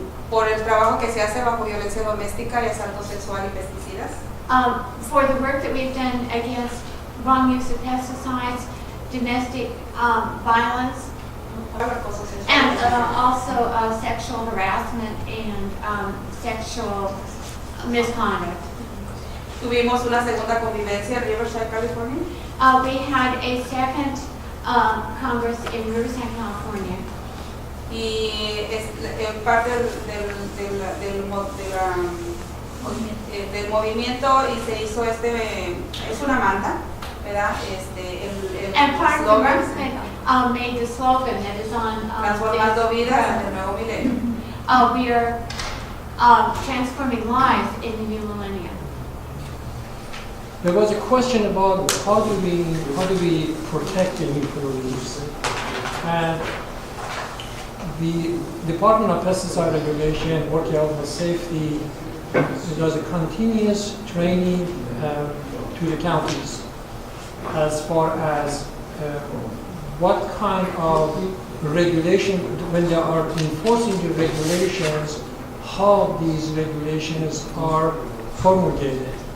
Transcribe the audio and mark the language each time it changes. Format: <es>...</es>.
<es>por el trabajo que se hace bajo violencia doméstica y asalto sexual y pesticidas.</es> <en>for the work that we've done against wrong use of pesticides, domestic violence, and also sexual harassment and sexual misconduct.</en> <es>Tuvimos una segunda convivencia en Riverside, California.</es> <en>We had a second Congress in Riverside, California.</en> <es>Y es parte del movimiento y se hizo es una manta, ¿verdad?</es> <en>And part</en> <es>El</es> <en>of the slogan, movement made the slogan that is on</en> <es>transformando vidas en el nuevo milenio.</es> <en>we are transforming lives in the new millennium. There was a question about how do we protect the employees, and the Department of Pesticide Regulation, working out the safety, does a continuous training to the counties as far as what kind of regulation, when they are enforcing the regulations, how these regulations are promulgated.</en>